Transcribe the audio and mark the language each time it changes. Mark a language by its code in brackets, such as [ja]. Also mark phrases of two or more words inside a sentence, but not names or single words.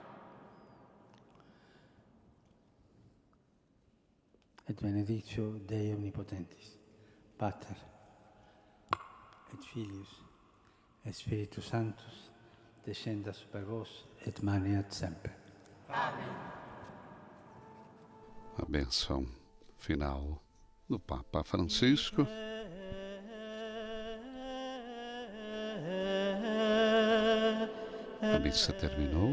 [la] Et benedictio Dei omnipotentis, Pater, et Filius, et Spiritus Sanctus, descenda super vos, et maneat semper. [pt] Amém. A bênção final do Papa Francisco. A missa terminou.